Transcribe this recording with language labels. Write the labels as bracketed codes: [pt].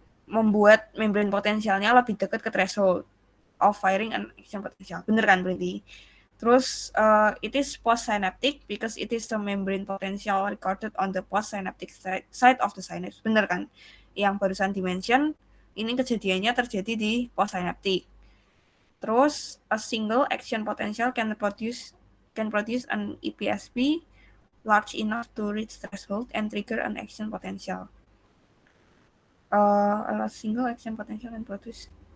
[id] Membuat membrane potensialnya lebih dekat ke threshold of firing and action potential. Bener kan berarti? Terus [en] it is postsynaptic because it is the membrane potential recorded on the postsynaptic side of the synapse. [id] Bener kan? Yang barusan dimention, ini kejadiannya terjadi di postsynaptic. Terus [en] a single action potential can produce an EPSP large enough to reach threshold and trigger an action potential. A single action potential can produce.